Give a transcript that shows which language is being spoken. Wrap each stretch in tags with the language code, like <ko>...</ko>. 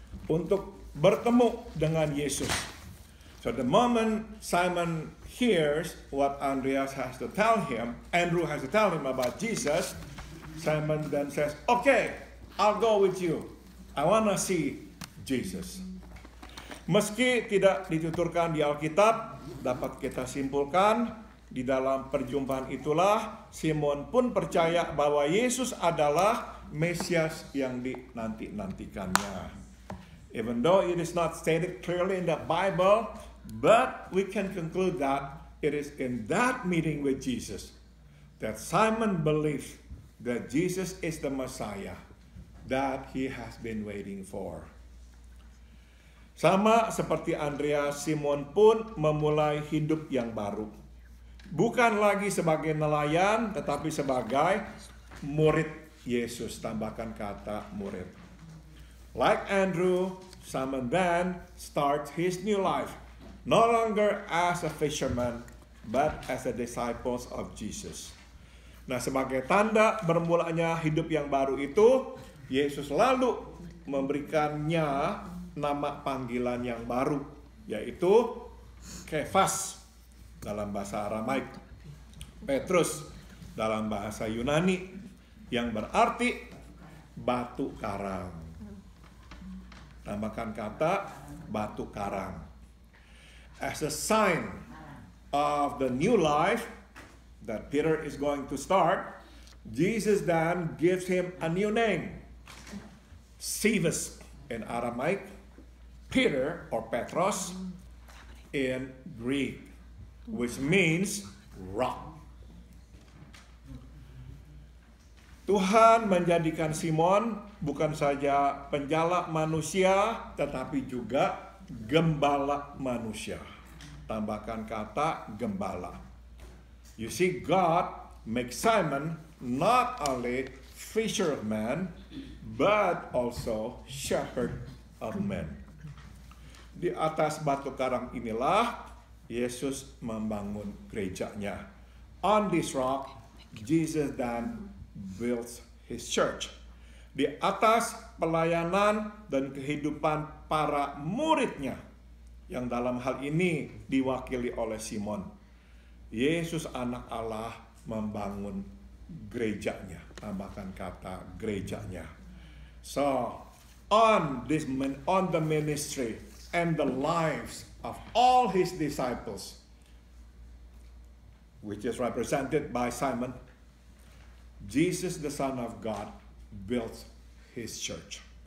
<id>Untuk bertemu dengan Yesus.</id> <en>So the moment Simon hears what Andreas has to tell him, Andrew has to tell him about Jesus, Simon then says, okay, I'll go with you. I want to see Jesus.</en> <id>Meski tidak dituturkan di Alkitab, dapat kita simpulkan di dalam perjumpaan itulah Simon pun percaya bahwa Yesus adalah Mesias yang dinanti-nantikannya.</id> <en>Even though it is not stated clearly in the Bible, but we can conclude that it is in that meeting with Jesus that Simon believes that Jesus is the Messiah that he has been waiting for.</en> <id>Sama seperti Andreas, Simon pun memulai hidup yang baru. Bukan lagi sebagai nelayan, tetapi sebagai murid Yesus. Tambahkan kata murid.</id> <en>Like Andrew, Simon then starts his new life. No longer as a fisherman, but as a disciple of Jesus.</en> <id>Nah, sebagai tanda bermulanya hidup yang baru itu, Yesus lalu memberikannya nama panggilan yang baru, yaitu Kefas dalam bahasa Aramaik, Petrus dalam bahasa Yunani, yang berarti batu karang. Tambahkan kata batu karang.</id> <en>As a sign of the new life that Peter is going to start, Jesus then gives him a new name, Cephas in Aramaic, Peter or Petros in Greek, which means rock.</en> <id>Tuhan menjadikan Simon bukan saja penjala manusia, tetapi juga gembala manusia. Tambahkan kata gembala.</id> <en>You see, God makes Simon not only fisher of men, but also shepherd of men.</en> <id>Di atas batu karang inilah Yesus membangun gerejanya.</id> <en>On this rock, Jesus then builds his church.</en> <id>Di atas pelayanan dan kehidupan para muridnya, yang dalam hal ini diwakili oleh Simon, Yesus anak Allah membangun gerejanya. Tambahkan kata gerejanya.</id> <en>So, on the ministry and the lives of all his disciples, which is represented by Simon, Jesus, the Son of God, built His church.</en>